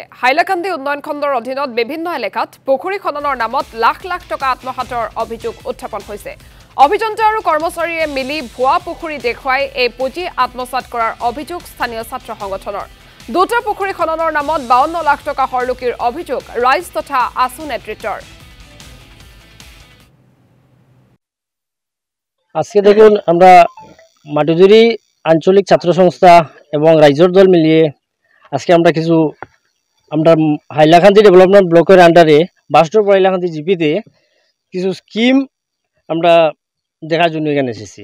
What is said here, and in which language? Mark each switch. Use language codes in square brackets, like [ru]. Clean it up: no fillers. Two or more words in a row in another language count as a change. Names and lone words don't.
[as] হাইলাকান্দি উন্নয়ন খণ্ডৰ অধীনত বিভিন্ন এলেকাত পুখুৰী খননৰ নামত লাখ লাখ টকা আত্মসাতৰ অভিযোগ উত্থাপন হৈছে। অভিযন্তা আৰু কৰ্মচাৰীয়ে মিলি ভুৱা পুখুৰী দেখুৱাই এই পুঁজি আত্মসাত কৰাৰ অভিযোগ স্থানীয় ছাত্ৰ সংগঠনৰ। দুটা পুখুৰী খননৰ নামত 52 লাখ টকা হৰলুকিৰ অভিযোগ ৰাইজ তথা আছু নেতৃত্বৰ। [bn] আজকে দেখুন আমরা মাটিজুরি আঞ্চলিক ছাত্র সংস্থা এবং রাইজর দল মিলিয়ে আজকে আমরা কিছু আমরা হাইলাকান্দি ডেভেলপমেন্ট ব্লকের আন্ডারে বাস্টোর হাইলাকান্দি জিপিতে কিছু স্কিম আমরা দেখার জন্য এখানে এসেছি।